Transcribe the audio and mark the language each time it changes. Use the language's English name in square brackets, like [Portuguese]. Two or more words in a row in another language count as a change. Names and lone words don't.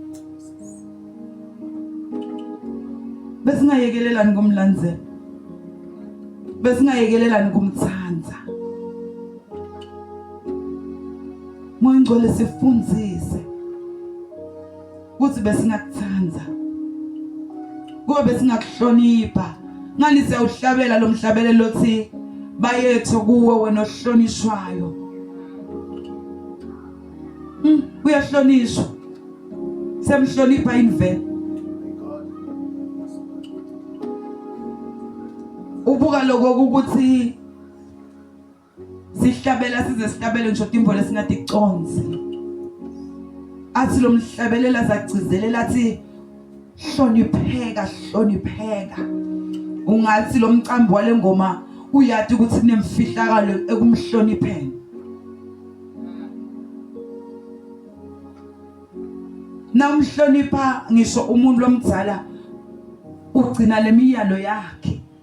[Swati] besingayekelelani kumlandzela besingayekelelani kumthanza Moya Ngcwele sifundzise ukuthi besingakuthanza kube besingakuhlonipha ngani siyawuhlabela lo mhlabelelo othi bayethu kuwe wena ohlonishwayo uyahlonishwa semhlonipha invele ubuka lokho ukuthi sihlabela size sihlabele ngisho timbo lesingathi iconzi athi lo mhlabelela zagcizelela athi hlonipheka ungathi lo mcambi wale ngoma uyathi ukuthi kunemfihlakalo ekumhlonipheni namhlonipha ngisho umuntu lomdzala ugcina lemiyalo yakhe